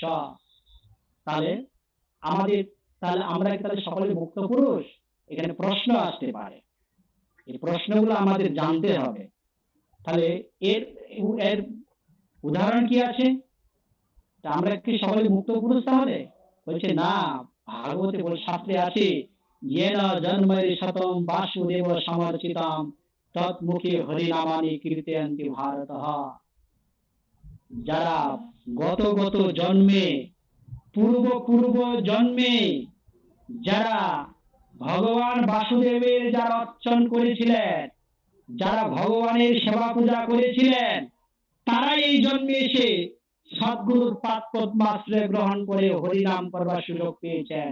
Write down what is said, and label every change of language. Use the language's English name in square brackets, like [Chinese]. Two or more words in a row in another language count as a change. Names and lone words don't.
[Bangla] তাহলে আমাদের তাহলে আমরা কি তাহলে সকলে মুক্ত পুরুষ? এখানে প্রশ্ন আসতে পারে। এই প্রশ্নগুলো আমাদের জানতে হবে। তাহলে এর এর উদাহরণ কি আছে? তা আমরা কি সকলে মুক্ত পুরুষ তাহলে? বলছে না, ভাগবতে শাস্ত্রে আছে [Sanskrit] येन जन्मैः शतं वासुदेव समर्चितां तत्मुखे हरिनामानि कीर्तयन्ति भारतः। [Bangla] যারা গত গত জন্মে পূর্ব জন্মে যারা ভগবান বাসুদেবের যারা অর্চন করেছিলেন, যারা ভগবানের সেবা পূজা করেছিলেন, তারা এই জন্মে এসে সদ্গুরুর পাদ পদ্মাশ্রয় গ্রহণ করে হরিনাম করবার সুযোগ পেয়েছেন।